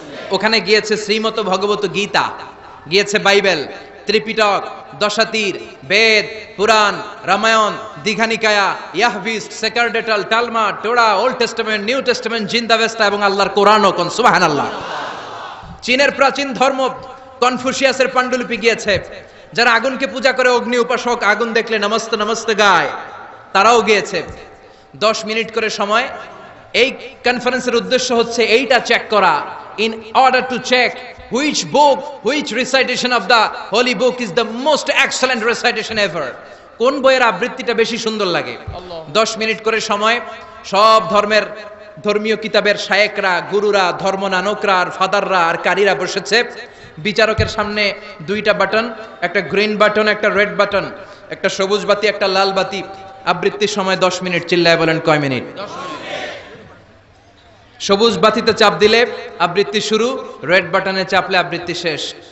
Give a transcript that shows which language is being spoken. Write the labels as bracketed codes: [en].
[bn] ওখানে গিয়েছে শ্রীমত ভগবত গীতা, গিয়েছে বাইবেল, ত্রিপিটক, দশাতীর, বেদ, পুরাণ, Ramayana, Dighanikaya, ইয়াহভিস, সেকারডেটাল, টালমা, টোরা, old testament, new testament, জিন্দাবেস্তা এবং আল্লাহর কোরআনও। কোন সুবহানাল্লাহ। চীনের প্রাচীন ধর্ম কনফুসিয়াসের পাণ্ডুলিপি গিয়েছে। যারা আগুনকে পূজা করে, অগ্নি উপাসক, আগুন দেখলে নমস্তে নমস্তে গায়, তারাও গিয়েছে। 10 মিনিট করে সময়। এই কনফারেন্সের উদ্দেশ্য হচ্ছে এইটা চেক করা, [en] in order to check which book, which recitation of the holy book is the most excellent recitation ever. [bn] কোন বইয়ের আবৃত্তিটা বেশি সুন্দর লাগে। 10 মিনিট করে সময়। সব ধর্মের ধর্মীয় কিতাবের শায়েকরা, গুরুরা, ধর্মনানকরা আর ফাদাররা আর কারীরা বসেছে। বিচারকের সামনে 2টা বাটন, একটা গ্রিন বাটন, একটা রেড বাটন, একটা সবুজ বাতি, একটা লাল বাতি। আবৃত্তির সময় 10 মিনিট। চিল্লায় বলেন কয় মিনিট? 10 মিনিট। সবুজ বাতিতে চাপ দিলে আবৃত্তি শুরু, রেড বাটনে চাপলে আবৃত্তি শেষ।